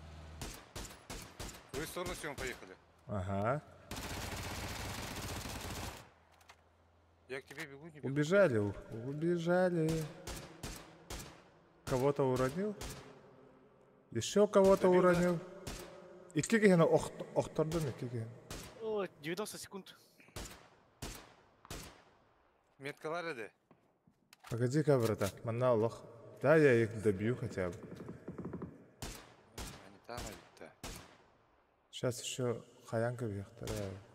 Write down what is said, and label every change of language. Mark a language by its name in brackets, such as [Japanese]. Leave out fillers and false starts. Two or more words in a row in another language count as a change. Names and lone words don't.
[Russian] В твою сторону все, мы поехали. Ага. Я к тебе бегу, не бегу. Убежали. Кого-то уронил? Еще кого-то Добил, да? уронил. [Yakut] Икки кигена охтордум, икки кигена. [Russian] О, 90 секунд. [Yakut] Меткалар иди. [Russian] Погоди-ка, братан, манна Аллах. Да, я их добью хотя бы. Они там, да. Сейчас еще хаянка вторая.